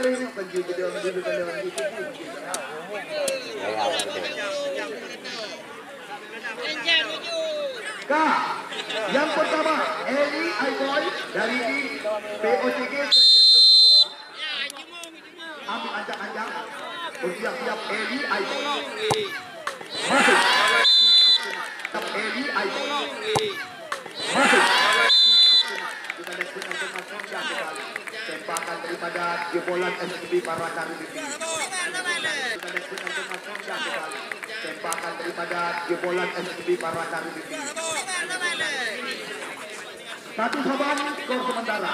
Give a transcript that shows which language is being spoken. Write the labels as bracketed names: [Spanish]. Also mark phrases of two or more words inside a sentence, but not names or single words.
[Indonesian] Kak, yang pertama Eli Aiboy dari POCG. Ambil anjang-anjang. Bersiap-siap Eli Aiboy. Masuk. Eli Aiboy. Masuk. Kita lihat tembakan daripada jebolan SPB Parakan Ribiti. Tembakan daripada jebolan SPB Parakan Ribiti. Satu saban skor sementara.